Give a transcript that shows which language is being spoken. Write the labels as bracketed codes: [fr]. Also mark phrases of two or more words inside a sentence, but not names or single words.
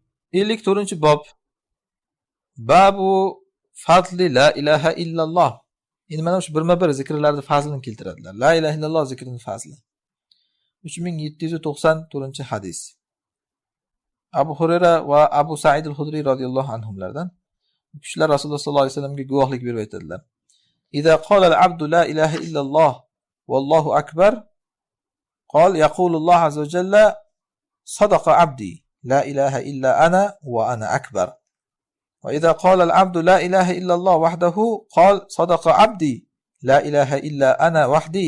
[uz] 54-bob. [ar] باب فضل لا إله إلا الله. [uz] Endi mana shu birma-bir zikrlarning fazlini keltiradilar. [ar] لا إله إلا الله [uz] zikrining fazli. 3794-hadis. Abu Hurayra va Abu Sa'id al-Hudri [ar] رضي الله عنهم [uz] kishilar Rasululloh [ar] صلى الله عليه وسلم [uz] guvohlik berib aytadilar. [ar] إذا قال العبد لا إله إلا الله والله أكبر قال يقول الله عز وجل صدق عبدي لا إله إلا أنا وأنا أكبر. وإذا قال العبد لا إله إلا الله وحده قال صدق عبدي لا إله إلا أنا وحدي.